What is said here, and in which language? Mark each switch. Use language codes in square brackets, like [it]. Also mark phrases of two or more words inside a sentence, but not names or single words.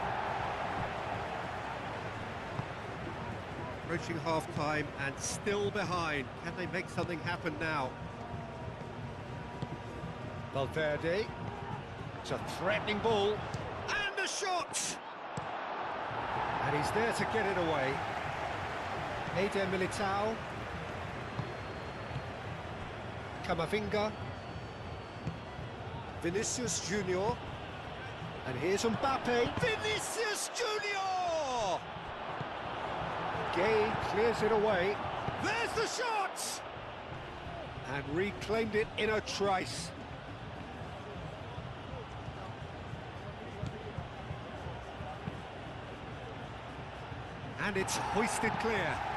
[en] Approaching half-time and still behind. Can they make something happen now? Valverde. It's a threatening ball. And a shot! And he's there to get it away. Eder Militao. Camavinga. Vinicius Junior. And here's Mbappe. Vinicius Junior! Gay clears it away. There's the shot! And reclaimed it in a trice. And it's hoisted clear.